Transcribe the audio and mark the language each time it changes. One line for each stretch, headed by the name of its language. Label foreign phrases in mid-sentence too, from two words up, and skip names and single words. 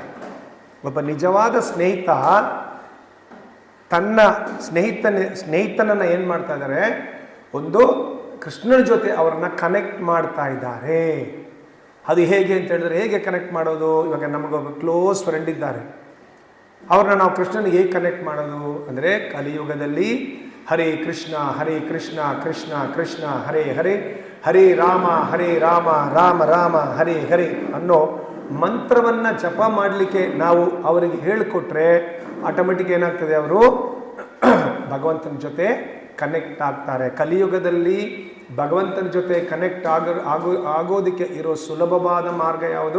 Kannada: ಒಬ್ಬ ನಿಜವಾದ ಸ್ನೇಹಿತ ತನ್ನ ಸ್ನೇಹಿತನನ್ನು ಏನು ಮಾಡ್ತಾ ಇದ್ದಾರೆ, ಒಂದು ಕೃಷ್ಣನ ಜೊತೆ ಅವರನ್ನ ಕನೆಕ್ಟ್ ಮಾಡ್ತಾ ಇದ್ದಾರೆ. ಅದು ಹೇಗೆ ಅಂತ ಹೇಳಿದ್ರೆ, ಹೇಗೆ ಕನೆಕ್ಟ್ ಮಾಡೋದು? ಇವಾಗ ನಮಗೊಬ್ಬ
English: close friend
Kannada: ಇದ್ದಾರೆ, ಅವ್ರನ್ನ ನಾವು ಕೃಷ್ಣನಿಗೆ ಹೇಗೆ ಕನೆಕ್ಟ್ ಮಾಡೋದು ಅಂದರೆ, ಕಲಿಯುಗದಲ್ಲಿ
Sanskrit: ಹರೇ ಕೃಷ್ಣ ಕೃಷ್ಣ ಕೃಷ್ಣ ಹರೇ ಹರೇ, ಹರೇ ರಾಮ ರಾಮ ರಾಮ ಹರೇ ಹರೇ
Kannada: ಅನ್ನೋ ಮಂತ್ರವನ್ನು ಜಪ ಮಾಡಲಿಕ್ಕೆ ನಾವು ಅವರಿಗೆ ಹೇಳಿಕೊಟ್ರೆ ಆಟೋಮೆಟಿಕ್ ಏನಾಗ್ತದೆ, ಅವರು ಭಗವಂತನ ಜೊತೆ ಕನೆಕ್ಟ್ ಆಗ್ತಾರೆ. ಕಲಿಯುಗದಲ್ಲಿ ಭಗವಂತನ ಜೊತೆ ಕನೆಕ್ಟ್ ಆಗೋದಕ್ಕೆ ಇರೋ ಸುಲಭವಾದ ಮಾರ್ಗ ಯಾವುದು?